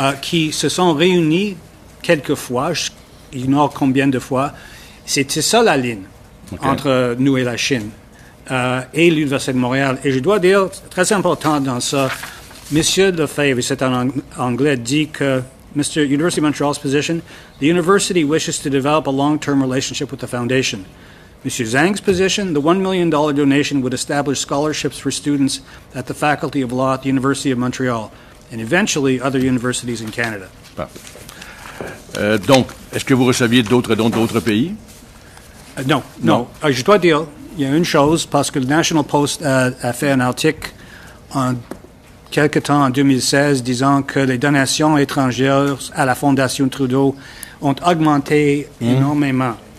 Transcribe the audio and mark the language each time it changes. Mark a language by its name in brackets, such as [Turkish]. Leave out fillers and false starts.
[French] Qui se sont réunis quelques fois, ignore combien de fois. C'était ça la ligne entre nous et la Chine et l'Université de Montréal. Et je dois dire, très important dans ça, M. Lefebvre, c'est en anglais, dit que [English] Mr. University of Montreal's position, the university wishes to develop a long-term relationship with the foundation. Mr. Zhang's position, the $1 million donation would establish scholarships for students at the Faculty of Law at the University of Montreal and eventually other universities in Canada. [French] Donc, est-ce que vous receviez d'autres dons d'autres pays? Non, non. Je dois dire, il y a une chose, parce que le National Post a fait un article quelque temps en 2016 disant que les donations étrangères à la Fondation Trudeau ont augmenté énormément.